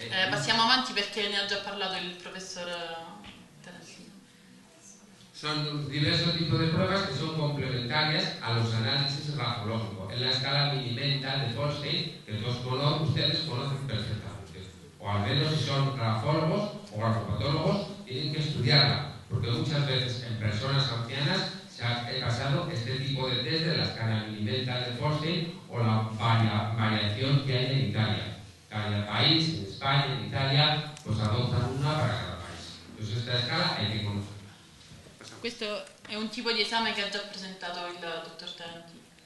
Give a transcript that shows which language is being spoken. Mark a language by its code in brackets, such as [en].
[it] Passiamo avanti perché ne ha già parlato il professor Terensino. [es] Son diversos tipos de pruebas que son complementarias a los análisis grafológicos. En la escala mini-mental de Goldstein, que todos ustedes conocen perfectamente. O al menos si son grafólogos o grafopatólogos, tienen que estudiarla, porque muchas veces en personas ancianas se ha pasado este tipo de test de la escala mini-mental de Goldstein o la variación que hay en Italia. Cada país, en España, en Italia, pues adoptan una para cada país. Entonces esta escala hay que conocerla. [it] Questo è un tipo di esame che ha già presentato il dottor Tarantini.